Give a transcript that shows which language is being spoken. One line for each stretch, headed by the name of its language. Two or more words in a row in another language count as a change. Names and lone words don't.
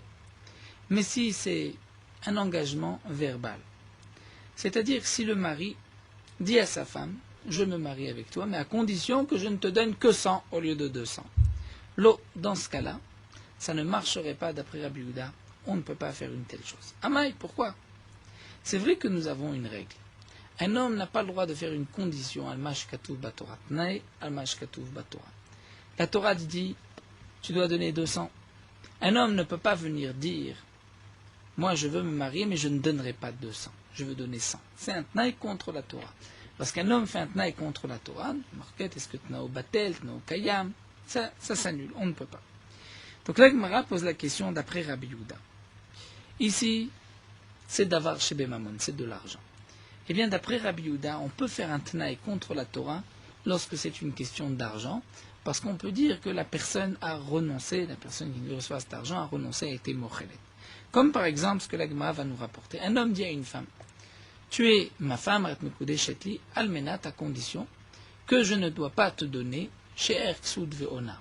French: Mais si c'est un engagement verbal, c'est-à-dire si le mari dit à sa femme, je me marie avec toi, mais à condition que je ne te donne que 100 au lieu de 200. Lo, dans ce cas-là, ça ne marcherait pas d'après Rabbi Yehuda. On ne peut pas faire une telle chose. Amaï, pourquoi? C'est vrai que nous avons une règle. Un homme n'a pas le droit de faire une condition,
Hebrew: על מה שכתוב בתורה תנאי על מה שכתוב בתורה.
French: La Torah dit, tu dois donner 200. Un homme ne peut pas venir dire, moi je veux me marier, mais je ne donnerai pas 200. Je veux donner 100. C'est un tnaï contre la Torah. Lorsqu'un homme fait un tnaï contre la Torah, marquette, est-ce que
Hebrew: תנאו בטל תנאו קיים,
French: ça s'annule, on ne peut pas. Donc la Gemara pose la question d'après Rabbi Yehuda. Ici, c'est
Hebrew: דבר שבממון,
French: c'est de l'argent. Eh bien, d'après Rabbi Yehuda, on peut faire un tnaï contre la Torah lorsque c'est une question d'argent, parce qu'on peut dire que la personne a renoncé, la personne qui reçoit cet argent a renoncé, a été mochelet. Comme par exemple ce que la Gemara va nous rapporter. Un homme dit à une femme, tu es ma femme, almenat, à condition que je ne dois pas te donner
Hebrew: שאר כסות ועונה.